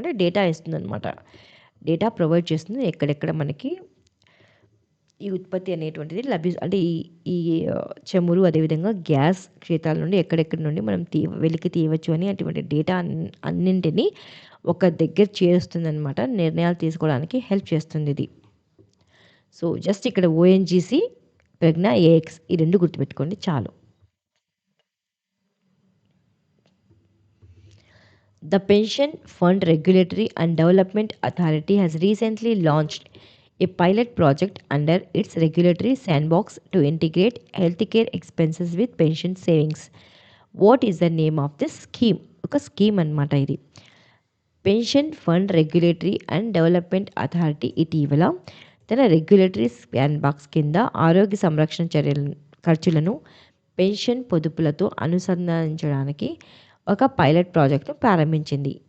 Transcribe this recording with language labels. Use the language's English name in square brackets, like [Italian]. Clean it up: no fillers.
[Telugu] అంటే డేటా ఇస్తుంది అనమాట. డేటా ప్రొవైడ్ చేస్తుంది ఎక్కడెక్కడ మనకి ఈ ఉత్పత్తి అనేటువంటిది అంటే ఈ చమురు అదేవిధంగా గ్యాస్ క్షేత్రాల నుండి ఎక్కడెక్కడి నుండి మనం వెలికి తీయవచ్చు అని అటువంటి డేటా అన్నింటినీ ఒక దగ్గర చేరుస్తుందన్నమాట. నిర్ణయాలు తీసుకోవడానికి హెల్ప్ చేస్తుంది ఇది. సో జస్ట్ ఇక్కడ ONGC, ప్రజ్ఞ AIX ఈ 2 గుర్తుపెట్టుకోండి చాలు. [English] The Pension Fund Regulatory and Development Authority has recently launched a pilot project under its regulatory sandbox to integrate healthcare expenses with pension savings. What is the name of this scheme? [Telugu] ఒక scheme అనమాట ఇది. Pension fund regulatory and development authority ఇటీవల తన regulatory span box కింద ఆరోగ్య సంరక్షణ ఖర్చులను pension పొదుపులతో అనుసంధానించడానికి ఒక పైలట్ ప్రాజెక్టును ప్రారంభించింది.